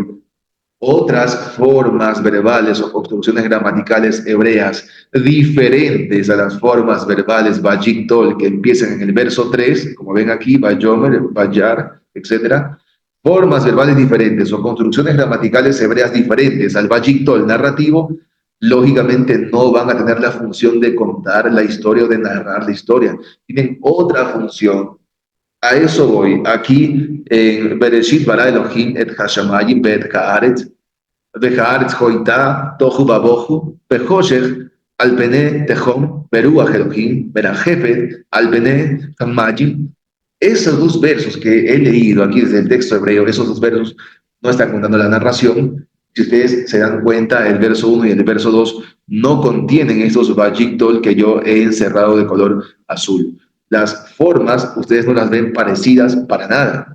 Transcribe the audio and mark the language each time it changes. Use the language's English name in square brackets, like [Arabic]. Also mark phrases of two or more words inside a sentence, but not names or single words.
[Spanish] Otras formas verbales o construcciones gramaticales hebreas diferentes a las formas verbales Vayikdol que empiezan en el verso 3, como ven aquí, [Hebrew] ויאמר וירא, [Spanish] etc. Formas verbales diferentes o construcciones gramaticales hebreas diferentes al Vayikdol narrativo, lógicamente no van a tener la función de contar la historia o de narrar la historia. Tienen otra función. A eso voy. Aquí en [Hebrew] בראשית ברא אלהים את השמים ואת הארץ והארץ היתה תהו ובהו וחשך על פני תהום ורוח אלהים מרחפת על פני המים. [Spanish] Esos dos versos que he leído aquí desde el texto hebreo, esos dos versos no están contando la narración. Si ustedes se dan cuenta, el verso 1 y el verso 2 no contienen estos vayictol que yo he encerrado de color azul. Las formas, ustedes no las ven parecidas para nada.